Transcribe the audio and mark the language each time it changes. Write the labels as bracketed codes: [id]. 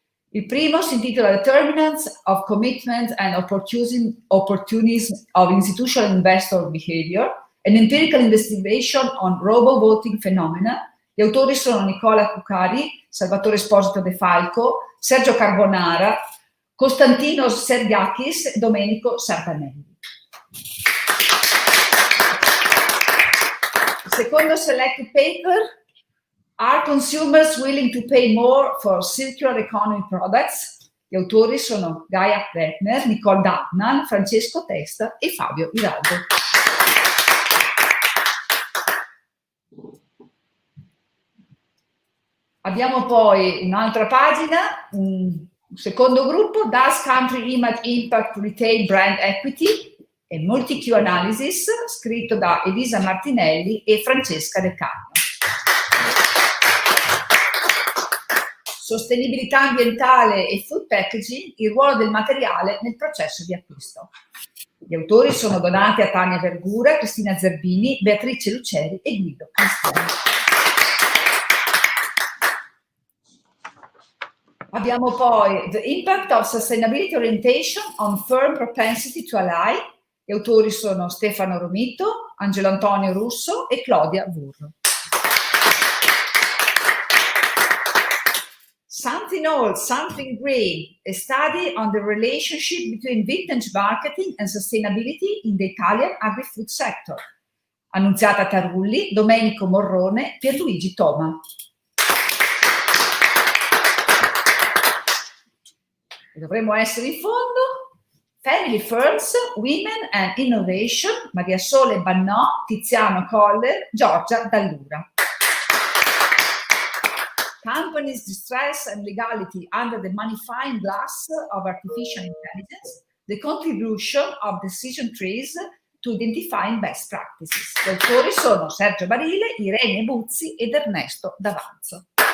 [it] Il primo si intitola [en] Determinants of Commitment and Opportunism of Institutional Investor Behavior, an Empirical Investigation on Robo-Voting Phenomena. [it] Gli autori sono Nicola Cucari, Salvatore Esposito De Falco, Sergio Carbonara, Costantino Sergiakis e Domenico Sardanelli. Secondo [en] selected paper, are consumers willing to pay more for circular economy products? [it] Gli autori sono Gaia Kretner, Nicole Dagnan, Francesco Testa e Fabio Iraldo. Abbiamo poi un'altra pagina, un secondo gruppo, [en] Does Country Image Impact Retail Brand Equity? [it] E Multi-Q Analysis, scritto da Elisa Martinelli e Francesca De Carlo. Sostenibilità ambientale e food packaging, il ruolo del materiale nel processo di acquisto. Gli autori sono donati a Tania Vergura, Cristina Zerbini, Beatrice Luceri e Guido Cristiani. Abbiamo poi [en] The Impact of Sustainability Orientation on Firm Propensity to Ally. [it] Gli autori sono Stefano Romito, Angelo Antonio Russo e Claudia Burro. [en] Something Old, Something Green, a study on the relationship between vintage marketing and sustainability in the Italian agri-food sector. Annunziata Tarulli, Domenico Morrone, Pierluigi Toma. [it] Dovremmo essere in fondo. [en] Family Firms, Women and Innovation, Maria Sole Bannò, Tiziano Coller, Giorgia Dallura. Companies' Distress and Legality under the Magnifying Glass of Artificial Intelligence, the Contribution of Decision Trees to Identifying Best Practices. [it] Gli autori sono Sergio Barile, Irene Buzzi ed Ernesto D'Avanzo.